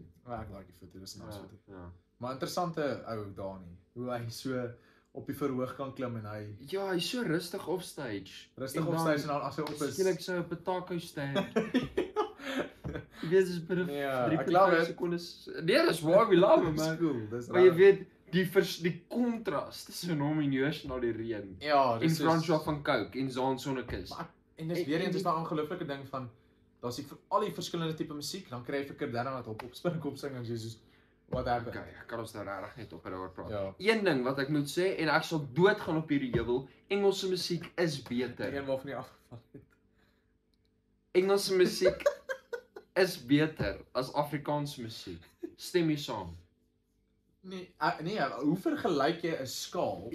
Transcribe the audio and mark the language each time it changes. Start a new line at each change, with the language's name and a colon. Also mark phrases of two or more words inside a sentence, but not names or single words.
Afrikaans: Ek like die foto, dis 'n nice foto. Ja. Maar interessante ou Dani, hoe hy so op die verhoog kan klim en hy's so rustig op stage. En dan as hy op is, skielik so op 'n taco stand. Jy weet dis binne 3 sekondes. Nee, dis
English: why we love him,
Afrikaans: man. Maar jy weet die kontras tussen hom en Joshua Nariereen. Ja, dis en François van Cooke en Zaan Sonnekis. En dis weer eens is daai ongelooflike ding van daar's vir al die verskillende tipe musiek, dan kry jy vir Kerdana wat op spinkop sing en Jesus
English: what happened.
Afrikaans: Okay, ek kan ons nou regtig net op daaroor praat. Ja. Een ding wat ek moet sê en ek sal doodgaan op hierdie heuwel, Engelse musiek is beter. Een waarvan nie afgeval het. Engelse musiek is beter as Afrikaanse musiek. Stem jy saam? Nee, hoe vergelyk jy 'n skaal?